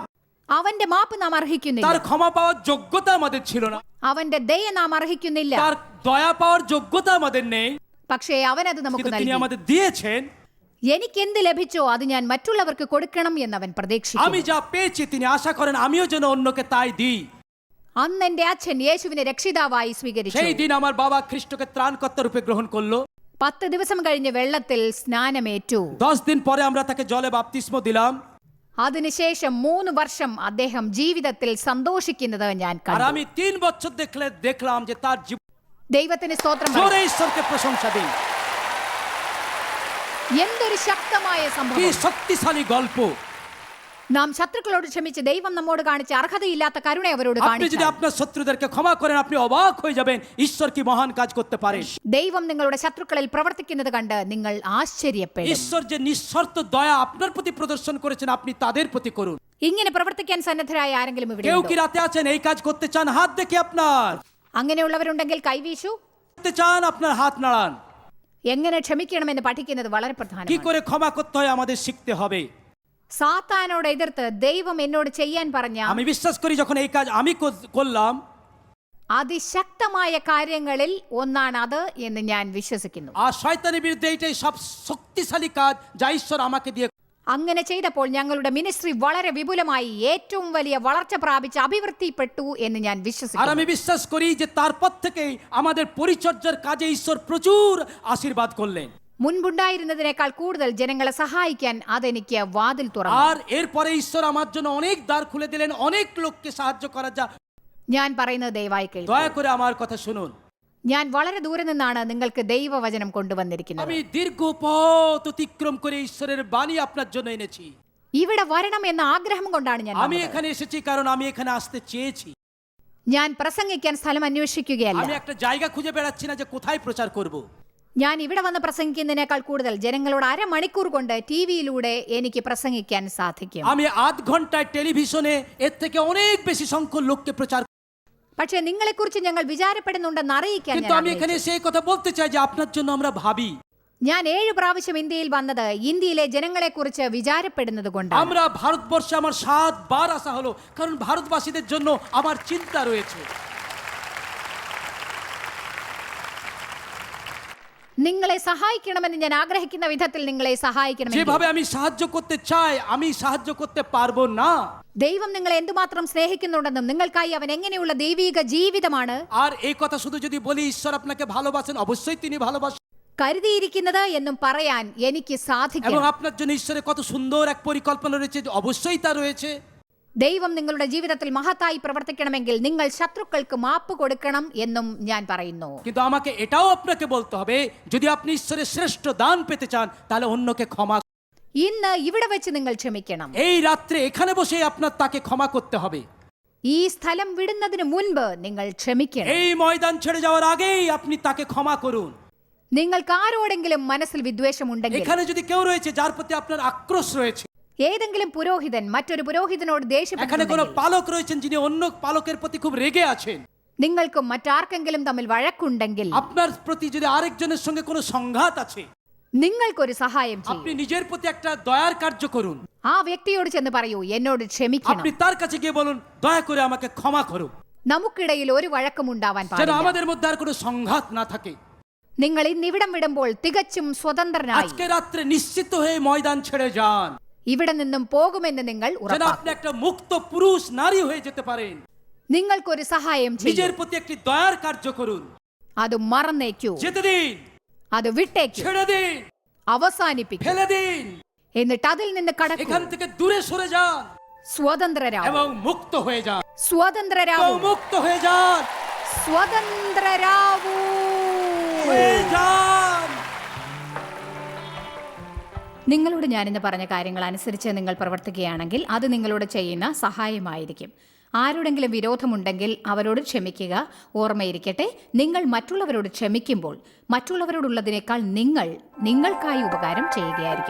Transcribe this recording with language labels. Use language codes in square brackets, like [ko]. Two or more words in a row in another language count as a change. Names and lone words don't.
[ml] അവന്റെ മാപ്പ് നാം അർഹിക്കുന്നില്ല. [bn] তার ক্ষমা পাওয়ার যোগ্যতা আমাদের ছিল না, [ml] അവന്റെ ദയ നാം അർഹിക്കുന്നില്ല. [bn] তার দয়া পাওয়ার যোগ্যতা আমাদের নেই, [ml] പക്ഷേ അവനത് നമുക്ക് [bn] কিন্তু তিনি [ml] നൽകി. [bn] আমাদের দিয়েছেন। [ml] എനിക്ക് എന്ത് ലഭിച്ചോ അത് ഞാൻ മറ്റുള്ളവർക്ക് കൊടുക്കണം എന്ന് അവൻ [bn] আমি [ml] പ്രതീക്ഷിക്കുന്നു. [bn] যা পেয়েছি তিনি আশা করেন আমিও যেন অন্যকে তাই দিই। [ml] അന്ന് എന്റെ അച്ഛൻ യേശുവിനെ രക്ഷിതാവായി സ്വീകരിച്ചു. [bn] সেই দিন আমার বাবা খ্রিস্টকে ত্রাণকর্তা রূপে গ্রহণ করলো। [ml] 10 ദിവസം കഴിഞ്ഞ് വെള്ളത്തിൽ സ്നാനമേറ്റു. [bn] 10 দিন পরে আমরা তাকে জলে বাপ্তিস্ম দিলাম। [ml] അതിനുശേഷം 3 വർഷം അദ്ദേഹം ജീവിതത്തിൽ സന്തോഷിക്കുന്നത് ഞാൻ [bn] আর [ml] കണ്ടു. [bn] আমি 3 বছর দেখলাম যে তার জীবন [ml] ദൈവത്തിന് സ്തോത്രം. [bn] জোরে ঈশ্বরকে প্রশংসা দিই। [ml] എന്തൊരു ശക്തമായ [bn] কি [ml] സംഭവം. [bn] শক্তিশালী গল্প। [ml] നാം ശത്രുക്കളോട് ക്ഷമിച്ച് ദൈവം നമ്മോട് കാണിച്ച അർഹതയില്ലാത്ത കരുണ അവരോട് [bn] আপনি যদি [ml] കാണിച്ചു. [bn] আপনার শত্রুদেরকে ক্ষমা করেন আপনি অবাক হয়ে যাবেন ঈশ্বর কি মহান কাজ করতে পারেন। [ml] ദൈവം നിങ്ങളുടെ ശത്രുക്കളിൽ പ്രവർത്തിക്കുന്നത് കണ്ട് നിങ്ങൾ ആശ്ചര്യപ്പെടും. [bn] ঈশ্বর যে নিঃশর্ত দয়া আপনার প্রতি প্রদর্শন করেছেন আপনি তাদের প্রতি করুন। [ml] ഇങ്ങനെ പ്രവർത്തിക്കാൻ സന്നദ്ധരായ ആരെങ്കിലും ഇവിടെ [bn] কেউ [ml] ഉണ്ടോ? [bn] কি রাতে আছেন এই কাজ করতে চান? হাত দেখি আপনার। [ml] അങ്ങനെയുള്ളവരുണ്ടെങ്കിൽ കൈവീശു. [bn] করতে চান আপনার হাত নাড়ান। [ml] എങ്ങനെ ക്ഷമിക്കണമെന്ന് പഠിക്കുന്നത് വളരെ [bn] কি [ml] പ്രധാനമാണ്. [bn] করে ক্ষমা করতে হয় আমাদের শিখতে হবে। [ml] സാത്താനോട് എതിർത്ത് ദൈവം എന്നോട് ചെയ്യാൻ പറഞ്ഞ [bn] আমি বিশ্বাস করি যখন এই কাজ আমি করলাম [ml] അതിശക്തമായ കാര്യങ്ങളിൽ ഒന്നാണ് അത് എന്ന് ഞാൻ വിശ്വസിക്കുന്നു. [bn] আর শয়তানের বিরুদ্ধে এইটাই সব শক্তিশালী কাজ যা ঈশ্বর আমাকে দিয়ে। [ml] അങ്ങനെ ചെയ്തപ്പോൾ ഞങ്ങളുടെ മിനിസ്ട്രി വളരെ വിപുലമായി ഏറ്റവും വലിയ വളർച്ച പ്രാപിച്ച് അഭിവൃദ്ധിപ്പെട്ടു എന്ന് ഞാൻ [bn] আর [ml] വിശ്വസിക്കുന്നു. [bn] আমি বিশ্বাস করি যে তারপর থেকেই আমাদের পরিচর্যার কাজে ঈশ্বর প্রচুর আশীর্বাদ করলেন। [ml] മുൻപുണ്ടായിരുന്നതിനേക്കാൾ കൂടുതൽ ജനങ്ങളെ സഹായിക്കാൻ അതെനിക്ക് വാതിൽ തുറന്നു. [bn] আর এরপরে ঈশ্বর আমার জন্য অনেক দ্বার খুলে দিলেন অনেক লোককে সাহায্য করা যা। [ml] ഞാൻ പറയുന്നത് ദയവായി കേൾക്കൂ. [bn] দয়া করে আমার কথা শুনুন। [ml] ഞാൻ വളരെ ദൂരെ നിന്നാണ് നിങ്ങൾക്ക് ദൈവവചനം കൊണ്ടുവന്നിരിക്കുന്നത്. [bn] আমি দীর্ঘ পথ অতিক্রম করে ঈশ্বরের বাণী আপনার জন্য এনেছি। [ml] ഇവിടെ വരണം എന്ന ആഗ്രഹം കൊണ്ടാണ് ഞാൻ [bn] আমি [ml] വന്നത്. [bn] এখানে এসেছি কারণ আমি এখানে আসতে চেয়েছি। [ml] ഞാൻ പ്രസംഗിക്കാൻ സ്ഥലം അന്വേഷിക്കുകയല്ല. [bn] আমি একটা জায়গা খুঁজে বেড়াচ্ছি না যে কোথায় প্রচার করব। [ml] ഞാൻ ഇവിടെ വന്ന് പ്രസംഗിക്കുന്നതിനേക്കാൾ കൂടുതൽ ജനങ്ങളോട് അരമണിക്കൂർ കൊണ്ട് টিভিയിലൂടെ എനിക്ക് പ്രസംഗിക്കാൻ സാധിക്കും. [bn] আমি আধ ঘন্টায় টেলিভিশনে এর থেকে অনেক বেশি সংখ্যক লোককে প্রচার। [ml] പക്ഷേ നിങ്ങളെക്കുറിച്ച് ഞങ്ങൾ വിചാരപ്പെടുന്നുണ്ടെന്ന് അറിയിക്കാൻ [bn] কিন্তু আমি এখানে সেই কথা বলতে চাই যে আপনার জন্য আমরা ভাবি। [ml] ഞാൻ 7 പ്രാവശ്യം ഇന്ത്യയിൽ വന്നത് ഇന്ത്യയിലെ ജനങ്ങളെക്കുറിച്ച് വിചാരപ്പെടുന്നത് കൊണ്ടാണ്. [bn] আমরা ভারতবর্ষে আমার 7 বার আসা হলো কারণ ভারতবাসীদের জন্য আমার চিন্তা রয়েছে। [ml] നിങ്ങളെ സഹായിക്കണമെന്ന് ഞാൻ ആഗ്രഹിക്കുന്ന വിധത്തിൽ നിങ്ങളെ സഹായിക്കണമെങ്കിൽ [bn] যেভাবে আমি সাহায্য করতে চাই আমি সাহায্য করতে পারবো না। [ml] ദൈവം നിങ്ങളെ എന്തുമാത്രം സ്നേഹിക്കുന്നുണ്ടെന്നും നിങ്ങൾക്കായി അവൻ എങ്ങനെയുള്ള ദൈവിക ജീവിതമാണ് [bn] আর এই কথা শুধু যদি বলি ঈশ্বর আপনাকে ভালোবাসেন অবশ্যই তিনি ভালোবাসেন [ml] കരുതിയിരിക്കുന്നത് എന്നും പറയാൻ എനിക്ക് [bn] এবং [ml] സാധിക്കും. [bn] আপনার জন্য ঈশ্বরের কত সুন্দর এক পরিকল্পনা রয়েছে অবশ্যই তা রয়েছে। [ml] ദൈവം നിങ്ങളുടെ ജീവിതത്തിൽ മഹത്തായി പ്രവർത്തിക്കണമെങ്കിൽ നിങ്ങൾ ശത്രുക്കൾക്ക് മാപ്പ് കൊടുക്കണം എന്നും ഞാൻ പറയുന്നു. [bn] কিন্তু আমাকে এটাও আপনাকে বলতে হবে যদি আপনি ঈশ্বরের শ্রেষ্ঠ দান পেতে চান তাহলে অন্যকে ক্ষমা। [ml] ഇന്ന് ഇവിടെ വെച്ച് നിങ്ങൾ ക്ഷമിക്കണം. [bn] এই রাত্রে এখানে বসে আপনার তাকে ক্ষমা করতে হবে। [ml] ഈ സ്ഥലം വിടുന്നതിന് മുൻപ് നിങ്ങൾ ക്ഷമിക്കണം. [bn] এই ময়দান ছেড়ে যাওয়ার আগেই আপনি তাকে ক্ষমা করুন। [ml] നിങ്ങൾക്ക് ആരോടെങ്കിലും മനസ്സിൽ വിദ്വേഷമുണ്ടെങ്കിൽ [bn] এখানে যদি কেউ রয়েছে যার প্রতি আপনার আক্রোশ রয়েছে [ml] ഏതെങ്കിലും പുരോഹിതൻ മറ്റൊരു പുരോഹിതനോട് [bn] এখানে কোনো [ml] ദേഷ്യപ്പെട്ടുണ്ടെങ്കിൽ [bn] পালক রয়েছেন যিনি অন্য পালকের প্রতি খুব রেগে আছেন [ml] നിങ്ങൾക്കും മറ്റാർക്കെങ്കിലും തമ്മിൽ വഴക്കുണ്ടെങ്കിൽ [bn] আপনার প্রতি যদি আরেকজনের সঙ্গে কোনো সংঘাত আছে [ml] നിങ്ങൾക്കൊരു സഹായം ചെയ്യും. [bn] আপনি নিজের প্রতি একটা দয়ার কার্য করুন। [ml] ആ വ്യക്തിയോട് ചെന്ന് പറയൂ എന്നോട് ക്ഷമിക്കണം. [bn] আপনি তার কাছে গিয়ে বলুন দয়া করে আমাকে ক্ষমা করুন [ml] നമുക്കിടയിൽ ഒരു വഴക്കും ഉണ്ടാവാൻ [bn] যেন [ml] പാടില്ല. [bn] আমাদের মধ্যে আর কোনো সংঘাত না থাকে। [ml] നിങ്ങൾ ഇന്ന് ഇവിടം വിടുമ്പോൾ തികച്ചും സ്വതന്ത്രനായി [bn] আজকে রাত্রে নিশ্চিত হয়ে ময়দান ছেড়ে যান [ml] ഇവിടെ നിന്നും പോകുമെന്ന് നിങ്ങൾ [bn] যেন [ml] ഉറപ്പാക്കും. [bn] আপনি একটা মুক্ত পুরুষ নারী হয়ে যেতে পারেন। [ml] നിങ്ങൾക്കൊരു സഹായം [bn] নিজের [ml] ചെയ്യും. [bn] প্রতি একটি দয়ার কার্য করুন। [ml] അത് മറന്നേക്കൂ. [bn] যেতে দিন, [ml] അത് വിട്ടേക്കൂ. [bn] ছেড়ে দিন, [ml] അവസാനിപ്പിക്കും. [bn] ফেলে দিন, [ml] എന്നിട്ട് അതിൽ നിന്ന് കടക്കൂ. [bn] এখান থেকে দূরে সরে যান [ml] സ്വതന്ത്രരാവും. [bn] এবং মুক্ত হয়ে যান। এবং [ml] സ്വതന്ത്രരാവും. [bn] মুক্ত হয়ে যান, [ml] സ്വതന്ത്രരാവൂ. [bn] হয়ে যান। [ml] നിങ്ങളോട് ഞാനിന്ന് പറഞ്ഞ കാര്യങ്ങൾ അനുസരിച്ച് നിങ്ങൾ പ്രവർത്തിക്കുകയാണെങ്കിൽ അത് നിങ്ങളോട് ചെയ്യുന്ന സഹായമായിരിക്കും. ആരോടെങ്കിലും വിരോധമുണ്ടെങ്കിൽ അവരോട് ക്ഷമിക്കുക. ഓർമ്മയിരിക്കട്ടെ, നിങ്ങൾ മറ്റുള്ളവരോട് ക്ഷമിക്കുമ്പോൾ മറ്റുള്ളവരോടുള്ളതിനേക്കാൾ നിങ്ങൾക്കായി ഉപകാരം ചെയ്യുകയായിരിക്കും.